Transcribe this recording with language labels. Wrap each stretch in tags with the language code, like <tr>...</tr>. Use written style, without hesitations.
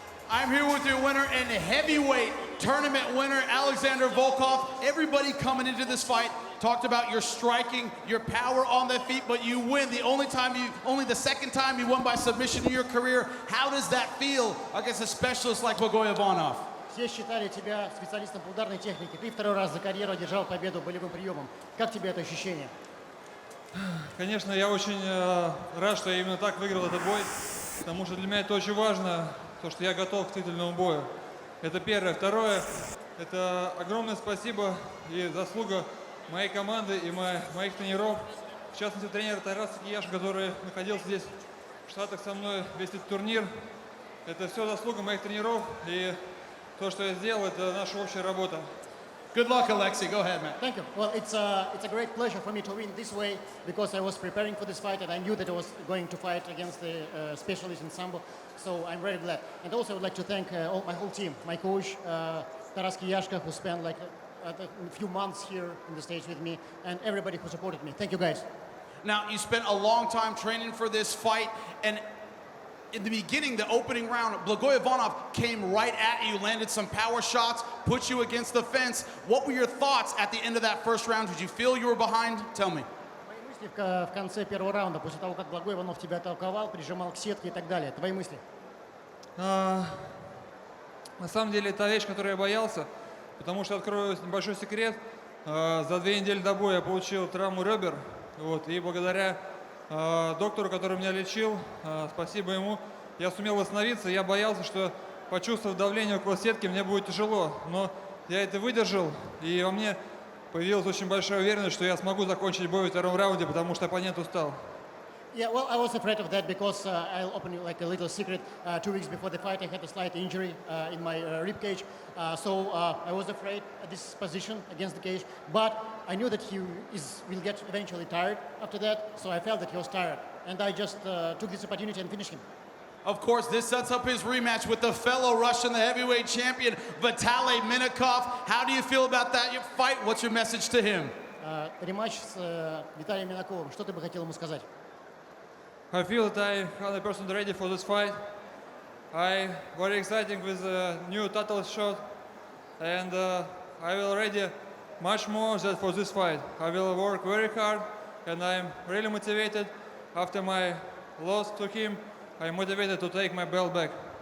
<en>I'm here with your winner and heavyweight tournament winner, Alexander Volkov. Everybody coming into this fight talked about your striking, your power on the feet, but you win. Only the second time you won by submission in your career. How does that feel against a specialist like Blagoy Ivanov?</en> <ru>Все считали тебя специалистом по ударной технике. Ты второй раз за карьеру одержал победу болевым приемом. Как тебе это ощущение? Конечно, я очень рад, что я именно так выиграл этот бой, потому что для меня это очень важно, то, что я готов к титульному бою. Это первое. Второе, это огромное спасибо и заслуга моей команды и моих тренеров. В частности, тренер Тарас Кияш, который находился здесь в Штатах со мной весь этот турнир. Это все заслуга моих тренеров, и то, что я сделал, это наша общая работа.</ru> <en>Good luck, Alexei. Go ahead, man. Thank you. Well, it's a great pleasure for me to win this way because I was preparing for this fight and I knew that I was going to fight against the specialist in Sambo. So I'm very glad. And also I would like to thank my whole team, my coach, Taras Kiyashka, who spent like a few months here in the States with me, and everybody who supported me. Thank you, guys. Now, you spent a long time training for this fight, and in the beginning, the opening round, Blagoy Ivanov came right at you, landed some power shots, put you against the fence. What were your thoughts at the end of that first round? Did you feel you were behind? Tell me.</en> <ru>Твои мысли в конце первого раунда, после того, как Благой Иванов тебя атаковал, прижимал к сетке и так далее. Твои мысли? На самом деле, это вещь, которую я боялся, потому что, открою небольшой секрет, за 2 недели до боя я получил травму ребер, вот, и благодаря доктору, который меня лечил, спасибо ему, я сумел восстановиться. Я боялся, что, почувствовав давление около сетки, мне будет тяжело, но я это выдержал, и во мне появилась очень большая уверенность, что я смогу закончить бой в втором раунде, потому что оппонент устал.</ru> <en>Yeah, well, I was afraid of that because I'll open you like a little secret. 2 weeks before the fight, I had a slight injury in my rib cage, so I was afraid at this position against the cage. But I knew that he will get eventually tired after that, so I felt that he was tired, and I just took this opportunity and finished him. Of course, this sets up his rematch with the fellow Russian, the heavyweight champion, Vitaly Minakov. How do you feel about that fight? What's your message to him?</en> <ru>Рематч с Виталием Минаковым. Что ты бы хотел ему сказать?</ru> <en>I feel that I'm 100% ready for this fight. I'm very excited with the new title shot, and I will ready much more than for this fight. I will work very hard, and I'm really motivated. After my loss to him, I'm motivated to take my belt back.</en>